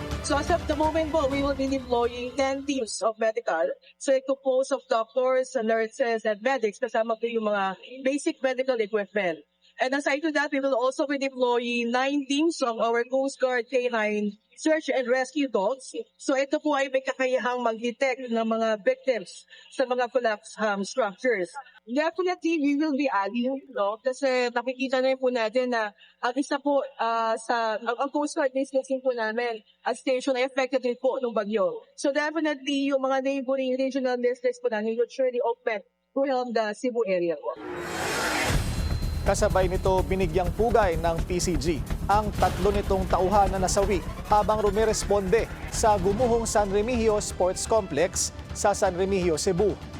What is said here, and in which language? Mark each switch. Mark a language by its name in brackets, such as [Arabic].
[English] So as of the moment po, we will be deploying 10 teams of medical. So it composed of doctors, nurses, and medics [Filipino] kasama po yung mga basic medical equipment. [English] And aside to that, we will also be deploying 9 teams of our Coast Guard K9 search and rescue dogs. [Filipino] So ito po ay may kakayahang mag-detect ng mga victims sa mga [English] collapsed structures. Definitely, we will be adding, no? [Filipino] Kasi nakikita na po natin na ang isa po ang Coast Guard listening po namin at station ay affected din po ng bagyo. [English] So definitely, [Filipino] yung mga [English] neighboring regional districts [Filipino] po namin [English] will surely open to help the Cebu area po. [Filipino] Kasabay nito, binigyang pugay ng PCG ang 3 nitong tauhan na nasawi habang rumiresponde sa gumuhong San Remigio Sports Complex sa San Remigio, Cebu.